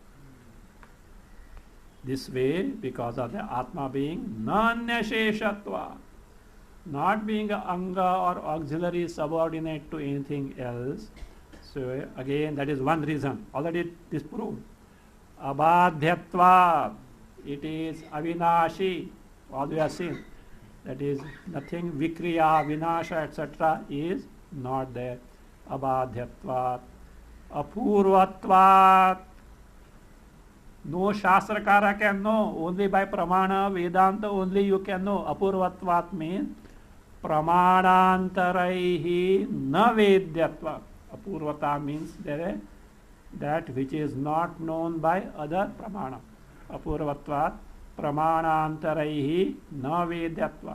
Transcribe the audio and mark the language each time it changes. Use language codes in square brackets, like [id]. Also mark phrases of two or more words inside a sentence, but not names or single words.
[en] This way, because of the Atma being Nanyasheshatva, not being a Anga or auxiliary subordinate to anything else. So again, that is one reason. Already disproved. Abadhyatva, it is avinashi, all we have seen. That is, nothing, vikriya, vinasha, etc. is not there. [sa] Abadhyatvat, apurvatvat. [en] No Shastrakara can know, only by Pramana, Vedanta only you can know. [sa] Apurvatvat means Pramanantaraihi na Vedyatva. [en] Apurvata means there that which is not known by other Pramana. [sa] Apurvatvat Pramanantaraihi na Vedyatva.